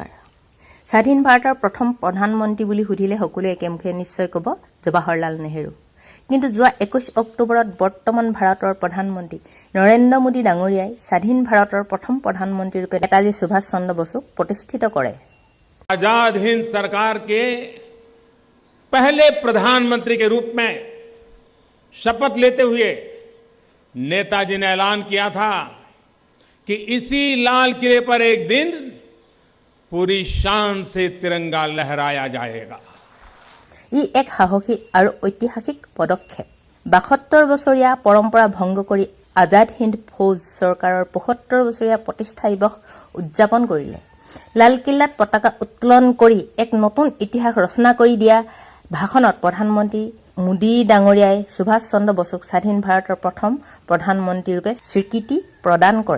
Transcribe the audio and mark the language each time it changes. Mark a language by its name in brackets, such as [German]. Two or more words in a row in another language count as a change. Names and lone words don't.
[Assamese] স্বাধীন ভাৰতৰ প্ৰথম প্ৰধানমন্ত্ৰী বুলি সুধিলে সকলোৱে একেমুখে নিশ্চয় ক'ব জৱাহৰলাল নেহেৰু। কিন্তু যোৱা 21 অক্টোবৰত বৰ্তমান ভাৰতৰ প্ৰধানমন্ত্ৰী নৰেন্দ্ৰ মোদী ডাঙৰীয়াই স্বাধীন ভাৰতৰ প্ৰথম প্ৰধানমন্ত্ৰী ৰূপে নেতাজী সুভাষ চন্দ্ৰ বসুক প্ৰতিষ্ঠিত কৰে। [Hindi] आजाद हिंद सरकार के पहले प्रधानमंत्री के रूप में शपथ लेते हुए नेताजी ने ऐलान किया था कि इसी लाल किले पर एक दिन पूरी शान से तिरंगा लहराया जाएगा। [Assamese] ই এক সাহসী আৰু ঐতিহাসিক পদক্ষেপ। ৭২ বছৰীয়া পৰম্পৰা ভংগ কৰি আজাদ হিন্দ ফৌজ চৰকাৰৰ ৭৫ বছৰীয়া প্ৰতিষ্ঠা দিৱস উদযাপন কৰিলে। লালকিল্লাত পতাকা উত্তোলন কৰি এক নতুন ইতিহাস ৰচনা কৰি দিয়া ভাষণত প্ৰধানমন্ত্ৰী মোদী ডাঙৰীয়াই সুভাষ চন্দ্ৰ বসুক স্বাধীন ভাৰতৰ প্ৰথম প্ৰধানমন্ত্ৰী ৰূপে স্বীকৃতি প্ৰদান কৰে।